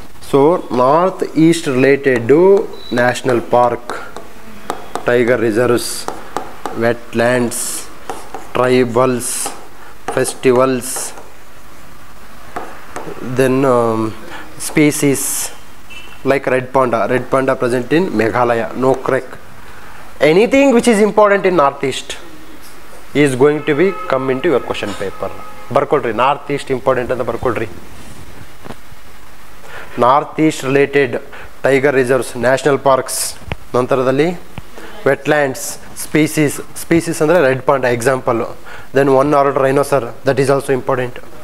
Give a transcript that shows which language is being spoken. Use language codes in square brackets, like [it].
[en] So north east related national park, tiger reserves, wetlands, tribals, festivals, then species like red panda present in Meghalaya, Nokrek. Anything which is important in northeast is going to be come into your question paper. [kn] ಬರ್ಕೊಳ್ರಿ, [en] north east important [kn] ಅಂತ ಬರ್ಕೊಳ್ರಿ. [en] North east related tiger reserves, national parks, ನಂತರದಲ್ಲಿ wetlands, species ಅಂದರೆ red panda example. Then one horned rhinoceros, that is also important.